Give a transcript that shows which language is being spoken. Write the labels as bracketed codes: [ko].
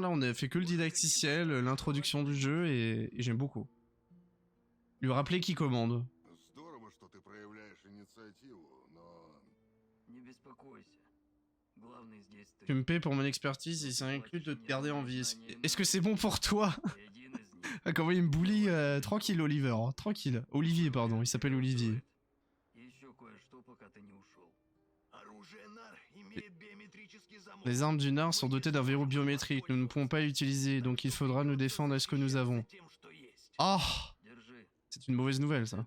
[fr] Là, on a fait que le didacticiel, l'introduction du jeu, et j'aime beaucoup. Lui rappeler qui commande. [ru] Здорово, что ты проявляешь инициативу, но... Не беспокойся. Главный здесь ты. [fr] Tu me paies pour mon expertise et ça inclut de te garder en vie. Est-ce que c'est bon pour toi? [ru] Ты один из них. [fr] Ah, comment il me bully tranquille, Oliver. Hein, tranquille. Olivier, pardon. Il s'appelle Olivier. [ru] Еще кое-что, пока ты не ушел. Оружие нар имеет биометрический замок. [fr] Les armes du Nard sont dotées d'un verrou biométrique. Nous ne pouvons pas l'utiliser, donc il faudra nous défendre avec ce que nous avons. [ru] Тем, что есть. [fr] Ah, [ru] Держи. [fr] c'est une mauvaise nouvelle, ça.